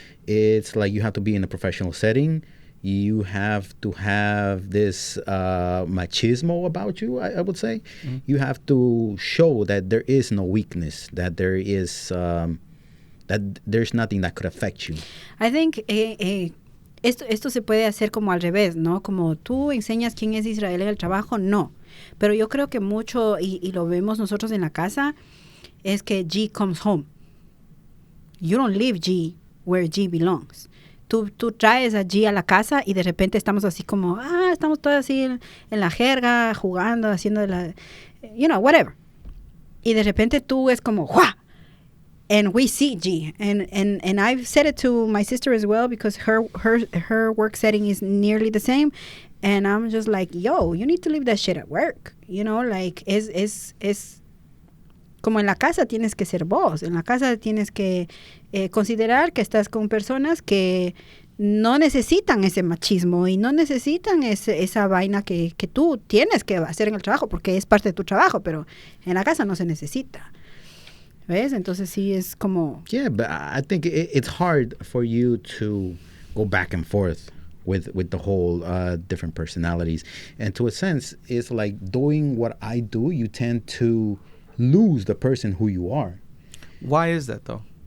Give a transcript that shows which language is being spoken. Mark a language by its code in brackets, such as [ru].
[en] it's like you have to be in a professional setting. You have to have this machismo about you, I would say. Mm-hmm. You have to show that there is no weakness, that there is that there's nothing that could affect you. I think [es] esto se puede hacer como al revés, ¿no? Como tú enseñas quién es Israel en el trabajo, no. Pero yo creo que mucho, y lo vemos nosotros en la casa, es que [en] G comes home. You don't leave G where G belongs. [es] Tú traes a G a la casa y de repente estamos así como, estamos todos así en la jerga, jugando, haciendo [en] whatever. [es] Y de repente tú es como, ¡Jua! [en] And we see G. And I've said it to my sister as well because her work setting is nearly the same. And I'm just like, yo, you need to leave that shit at work. Like, [es] es como en la casa tienes que ser vos. En la casa tienes que considerar que estás con personas que no necesitan ese machismo y no necesitan esa vaina que tú tienes que hacer en el trabajo porque es parte de tu trabajo, pero en la casa no se necesita. ¿Ves? Entonces sí es como... [en] Yeah, but I think it's hard for you to go back and forth with the whole different personalities. And to a sense, it's like doing what I do, you tend to lose the person who you are. Why is that though?